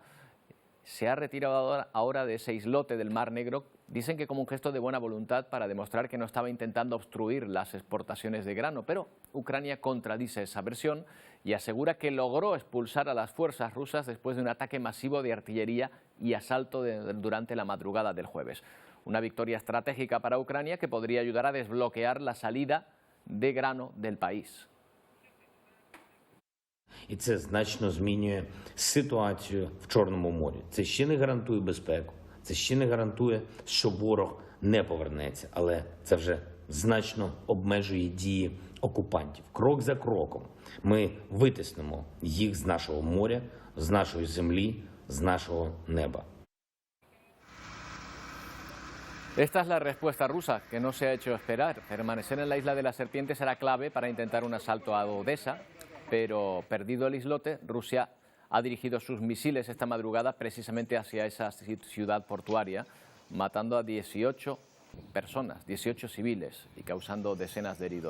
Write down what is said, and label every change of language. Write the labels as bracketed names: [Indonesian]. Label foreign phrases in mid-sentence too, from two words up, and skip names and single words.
[Spanish] Se ha retirado ahora de ese islote del Mar Negro, dicen que como un gesto de buena voluntad para demostrar que no estaba intentando obstruir las exportaciones de grano, pero Ucrania contradice esa versión y asegura que logró expulsar a las fuerzas rusas después de un ataque masivo de artillería y asalto durante la madrugada del jueves. Una victoria estratégica para Ucrania que podría ayudar a desbloquear la salida de grano del país. [Ukrainian] І це значно змінює ситуацію в Чорному морі. Це ще не гарантує безпеку, це ще не гарантує, що ворог не повернеться, але це вже значно обмежує дії окупантів. Крок за кроком ми витиснемо їх з нашого моря, з нашої землі, з нашого неба. [Spanish] Esta es la respuesta rusa, que no se ha hecho esperar. Permanecer en la isla de las Serpientes será clave para intentar un asalto a Odesa, pero perdido el islote, Rusia ha dirigido sus misiles esta madrugada precisamente hacia esa ciudad portuaria, matando a 18 personas, 18 civiles y causando decenas de heridos.